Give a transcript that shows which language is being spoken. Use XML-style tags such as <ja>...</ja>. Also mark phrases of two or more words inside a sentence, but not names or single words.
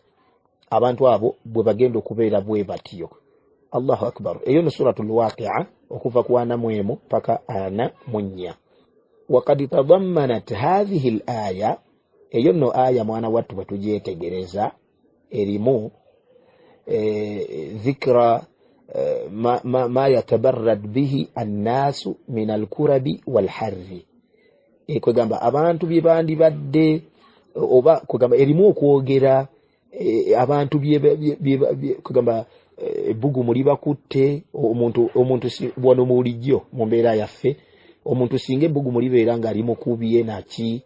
<lg>Abantu abo bwe bagenda okubeera bwe batyo.</lg> <ar>Allahu akbar.</ar> <lg>Eyo no suratul Waqi'a okuva ku 41 paka 44.</lg> <ar>Waqad tadammanat hadhihi al-aya,</ar> <lg>eyo no aya mwana wattu bwe tugyetegereza erimu</lg> <ar>dhikra ma yatabarrad bihi an-nasu min al-kurabi wal-harri.</ar> <lg>Kwegamba abantu bye bandibadde oba kwegamba erimu okwogera abantu kwegamba ebbugumu libakutte omuntu wano mu bulijjo mu mbeera yaffe, omuntu singa ebbugumu libeera nga limukubye naki.</lg>